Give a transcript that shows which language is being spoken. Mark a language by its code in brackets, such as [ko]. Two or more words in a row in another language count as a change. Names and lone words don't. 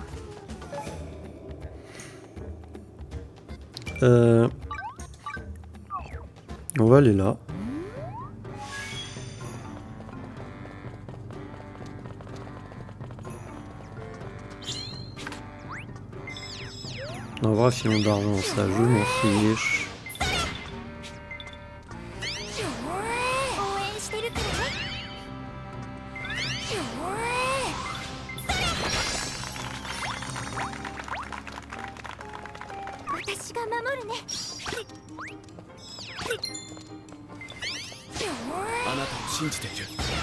[fr] On va aller là. En vrai, filon d'argent, ça je m'en fiche. [ja] 応援してるからね。私が守るね。あなたを信じている。